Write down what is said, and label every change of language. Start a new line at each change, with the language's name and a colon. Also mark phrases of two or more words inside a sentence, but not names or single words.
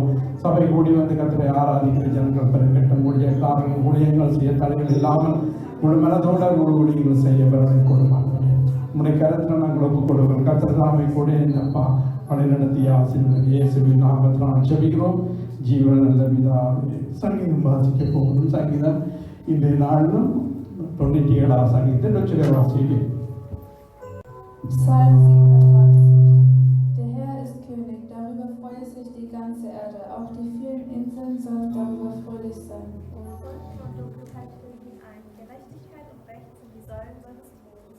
Tamil: சபை கூடி வந்து கர்த்தரை ஆராதிக்கிற ஜனங்கள் பெருங்கட்டும் கூடிய காரணம் ஊழியங்கள் செய்ய தடைகள் இல்லாமல் முழு மனதோட ஊழியங்கள் செய்ய பெறனை கொடுப்பாங்க. உங்களுடைய கருத்தில் நாங்கள் ஒப்புக் கொடுக்கிறோம். கர்த்தர் தாமே கூட இந்த அப்பா வழி நடத்திய ஆசீர்வாதம் இயேசுவின் நாமத்தில் நாங்கள் செபிக்கிறோம். ஜீவன் நல்ல பிதாவே. சங்கீதம் வாசிக்க போகணும். சங்கீதம் இன்றைய நாளிலும் 97 சங்கீதத்தை வாசிக்க.
German: Psalm 37. Der Herr ist König, darüber freut sich die ganze Erde. Auch die vielen Inseln sollen darüber fröhlich sein. Gerechtigkeit und Recht sind die Säulen seines Throns.